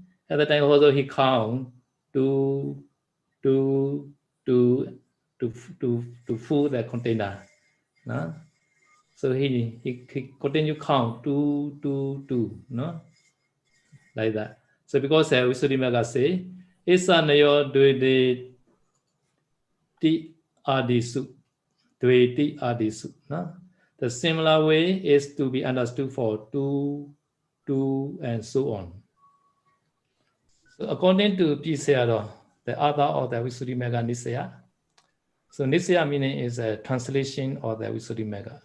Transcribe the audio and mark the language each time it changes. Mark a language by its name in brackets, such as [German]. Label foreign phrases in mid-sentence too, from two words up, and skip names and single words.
[English] At the time also he count to full the container. No? So he continue count 2, no? Like that. So because Visuddhimagga say, [Pali] Isa nayo dvede ti adisu. Dveti adisu. No? [English] The similar way is to be understood for 2, and so on. So according to Sayadaw, the author of the Visuddhimagga Nisaya, so Nisaya meaning is a translation of the Visuddhimagga.